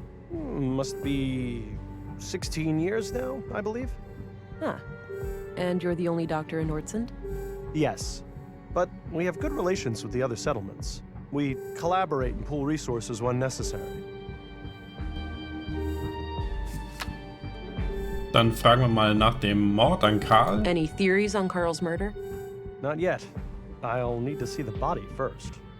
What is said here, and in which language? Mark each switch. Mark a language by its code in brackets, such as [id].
[en] Must be 16 years now, I believe. Huh. And you're the only doctor in Nordsund? Yes, but we have good relations with the other settlements. We collaborate and pool resources when necessary. [de] Dann fragen wir mal nach dem Mord an Karl. [en] Any theories on Carl's murder? Not yet. I'll need to see the body first.